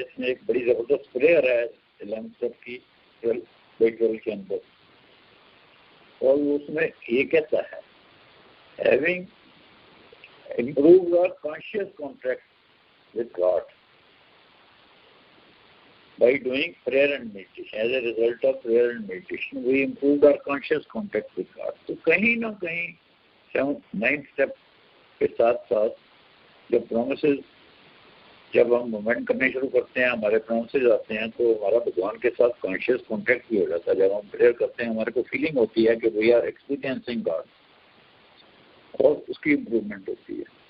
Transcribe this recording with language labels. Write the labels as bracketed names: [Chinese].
[Hindi] इसमें एक बड़ी जबरदस्त प्रेयर है 11th स्टेप की 12 के अंदर, और उसमें ये कहता है [English] Having improve our conscious contact with God by doing prayer and meditation. As a result of prayer and meditation, we improved our conscious contact with God. [Hindi] तो कहीं ना कहीं 9th स्टेप के साथ साथ जब प्रोमिसेस, जब हम मूवमेंट करने शुरू करते हैं, हमारे प्रोमिसेस आते हैं, तो हमारा भगवान के साथ कॉन्शियस कॉन्टैक्ट भी हो जाता है। जब हम प्रेयर करते हैं हमारे को फीलिंग होती है कि [English] we are experiencing God, [Hindi] और उसकी इम्प्रूवमेंट होती है।